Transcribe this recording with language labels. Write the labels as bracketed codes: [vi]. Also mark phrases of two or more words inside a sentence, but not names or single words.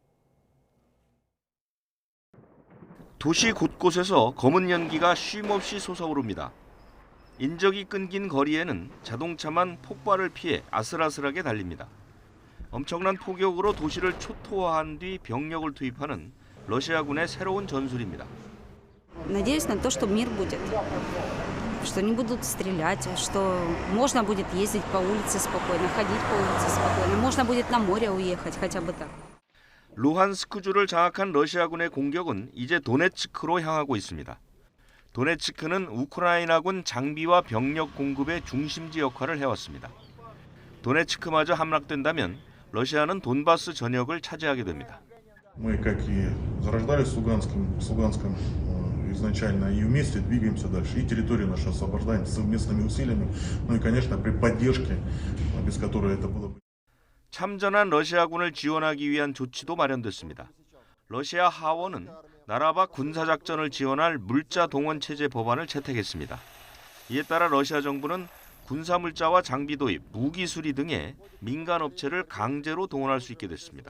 [ko] 도시 곳곳에서 검은 연기가 쉼없이 솟아오릅니다. 인적이 끊긴 거리에는 자동차만 폭발을 피해 아슬아슬하게 달립니다. 엄청난 폭격으로 도시를 초토화한 뒤 병력을 투입하는 러시아군의 새로운 전술입니다. [ru] Надеюсь на то, что мир будет, что не будут стрелять, что можно будет ездить по улице спокойно, ходить по улице спокойно, можно будет на море уехать, хотя бы так. [ko] 루한스크주를 장악한 러시아군의 공격은 이제 도네츠크로 향하고 있습니다. 도네츠크는 우크라이나군 장비와 병력 공급의 중심지 역할을 해왔습니다. 도네츠크마저 함락된다면 러시아는 돈바스 전역을 차지하게 됩니다. [ru] Мы, как и зарождались с Луганском изначально, и вместе двигаемся дальше. И территорию нашу освобождаем совместными усилиями, ну и, конечно, при поддержке, без которой это было бы. [ko] 참전한 러시아군을 지원하기 위한 조치도 마련됐습니다. 러시아 하원은 나라 밖 군사작전을 지원할 물자 동원 체제 법안을 채택했습니다. 이에 따라 러시아 정부는 군사물자와 장비 도입, 무기 수리 등의 민간 업체를 강제로 동원할 수 있게 됐습니다.